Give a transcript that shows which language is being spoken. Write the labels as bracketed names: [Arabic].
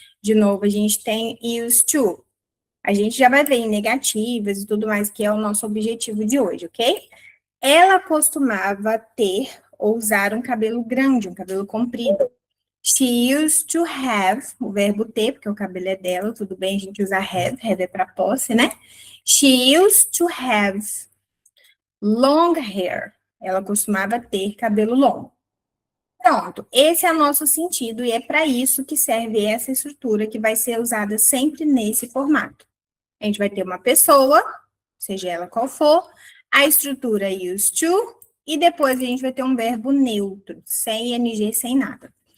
[Portuguese] De novo, a gente tem used to. A gente já vai ver em negativas e tudo mais, que é o nosso objetivo de hoje, ok? Ela costumava ter ou usar um cabelo grande, um cabelo comprido. [English] She used to have, [Portuguese] o verbo ter, porque o cabelo é dela, tudo bem, a gente usa have é para posse, né? [English] She used to have long hair. [Portuguese] Ela costumava ter cabelo longo. Pronto, esse é o nosso sentido e é para isso que serve essa estrutura que vai ser usada sempre nesse formato. A gente vai ter uma pessoa, seja ela qual for, a estrutura used to, e depois a gente vai ter um verbo neutro, sem ing, sem nada.